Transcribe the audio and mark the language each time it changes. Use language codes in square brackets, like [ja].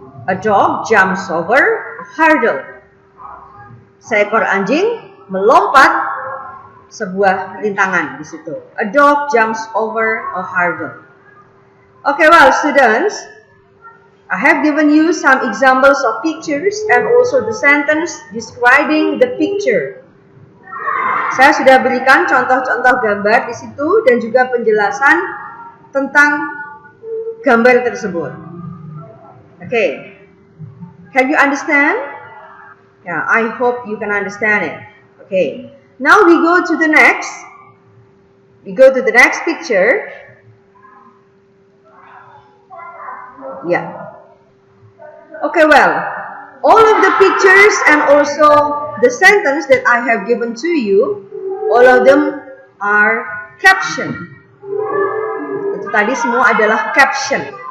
[en] A dog jumps over a hurdle. [id] Seekor anjing melompat sebuah rintangan di situ. [en] A dog jumps over a hurdle. Okay, well, students, I have given you some examples of pictures and also the sentence describing the picture. [id] Saya sudah berikan contoh-contoh gambar di situ dan juga penjelasan tentang gambar tersebut. [en] Okay, can you understand? Yeah, I hope you can understand it. Okay, now we go to the next. We go to the next picture. Okay, well, all of the pictures and also the sentence that I have given to you, all of them are caption. [id] Itu tadi semua adalah caption.